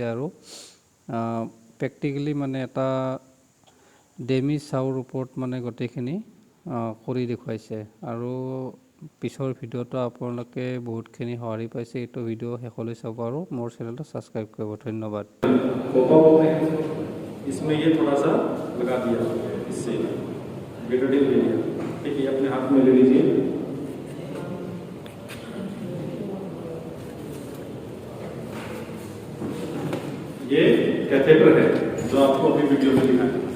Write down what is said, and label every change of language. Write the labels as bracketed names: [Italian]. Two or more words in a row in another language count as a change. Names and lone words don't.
[Assamese] আৰু প্ৰেক্টিকেলি মানে এটা ডেমি চাউৰ ওপৰত মানে গোটেইখিনি কৰি দেখুৱাইছে। আৰু পিছৰ ভিডিঅ'টো আপোনালোকে বহুতখিনি সঁহাৰি পাইছে। এইটো ভিডিঅ' শেষলৈ চাব আৰু মোৰ চেনেলটো ছাবস্ক্ৰাইব কৰিব। ধন্যবাদ। [Hindi] इसमें ये थोड़ा सा लगा दिया, इससे बेटाडीन ले लिया। ठीक है, अपने हाथ में ले लीजिए। ये कैथेटर है जो आपको अभी वीडियो में दिखा है।